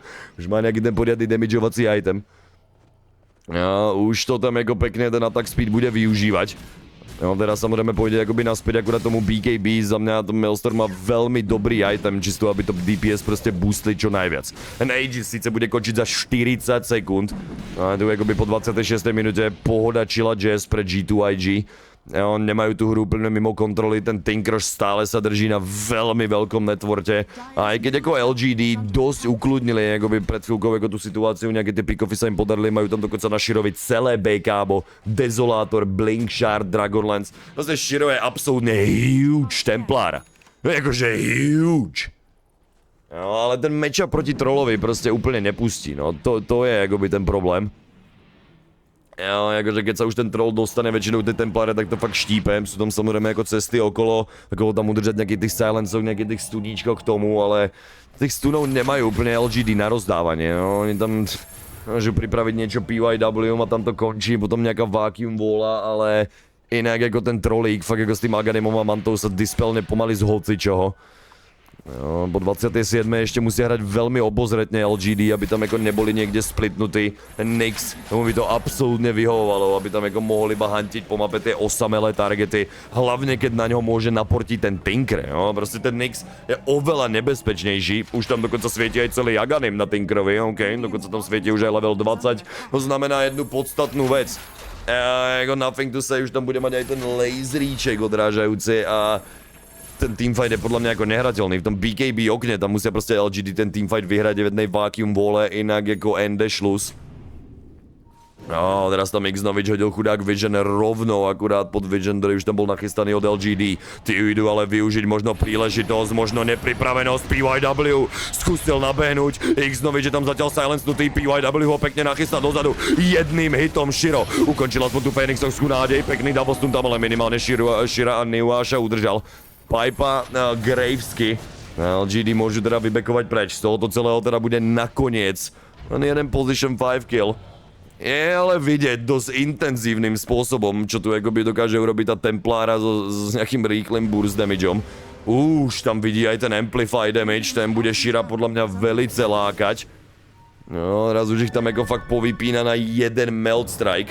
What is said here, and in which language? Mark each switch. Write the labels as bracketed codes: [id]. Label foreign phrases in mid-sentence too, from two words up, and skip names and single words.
[cs] Už má nějaký ten poriadný damageovací item. Ja, už to tam jako pekne ten [en] attack speed [cs] bude využívat. Jo, teda samozřejmě půjde jakoby naspět akurát tomu BKB, za mě to Maelstrom má velmi dobrý item, čisto aby to DPS prostě boostli čo najviac. Ten Aegis sice bude končit za 40 sekund, ale tu jakoby po 26. [sk] minutě pohoda chilla jazz pre G2IG. Jo, nemajú tu hru úplne mimo kontroly, ten Tinker stále sa drží na veľmi veľkom networte. A aj keď ako LGD dosť ukludnili akoby pred chvíľkou ako tú situáciu, nejaké tie pick-offy sa im podarili, majú tam dokonca na Shirovi celé BK, Desolator, Blink Shard, Dragonlance. Vlastne Shiro je absolútne huge templár. Jakože huge. [cs] Jo, ale ten matchup proti trollovi prostě úplně nepustí, no, to je jakoby ten problém. Jo, jakože keď sa už ten troll dostane väčšinou ty templáre, tak to fakt štípem, sú tam samozrejme jako cesty okolo, ako tam udržať nejakých tých silencov, nejakých tých stuníčkov k tomu, ale tých stunov nemajú úplne LGD na rozdávanie, no, oni tam môžu pripraviť niečo PYW a tam to končí, potom nejaká vacuum vola, ale inak jako ten trollík, fakt jako s tým Aganimom a Mantou sa dispelne pomaly z hocičoho. Jo, po 27. ještě musí hrať velmi obozretně LGD, aby tam jako neboli někde splitnutý. Ten Nyx, tomu by to absolutně vyhovovalo, aby tam jako mohli iba hantiť po mape ty osamelé targety. Hlavně, keď na něho může naportit ten Tinker, jo. Prostě ten Nyx je oveľa nebezpečnější. Už tam dokonce světí aj celý Aganim na Tinkerovi, ok. Dokonce tam světí už aj level 20. To znamená jednu podstatnou věc. Jako [en] nothing to say, [sk] už tam bude mať aj ten laseríček odrážajúci a ten teamfight je podle mě jako nehratelný. V tom BKB okně tam musí prostě LGD ten teamfight vyhrát v jednej vacuum vole, inak jako [de] ende šlus. [sk] No, teraz tam Xnovič hodil chudák Vision rovnou akurát pod Vision, který už tam byl nachystaný od LGD. Ty jdu ale využiť možno príležitost, možno nepripravenost. PYW zkusil nabehnuť. Xnovič je tam zatiaľ silencenutý, PYW ho pekne nachystá dozadu. Jedným hitom Shiro ukončila aspoň tu Phoenixovskú nádej. Pekný double stun tam, ale minimálne Shira a Neuáša udržal. Pipa, Gravesky. LGD môžu teda vybekovať preč. Z tohoto celého teda bude nakoniec len jeden position 5 kill. Je ale vidieť dosť intenzívnym spôsobom, čo tu akoby dokáže urobiť tá Templára s nejakým rýchlym [en] burst damageom. [sk] Už tam vidí aj ten [en] amplify damage, [sk] ten bude Shira podľa mňa velice lákať. No, raz už ich tam ako fakt povypína na jeden [en] melt strike.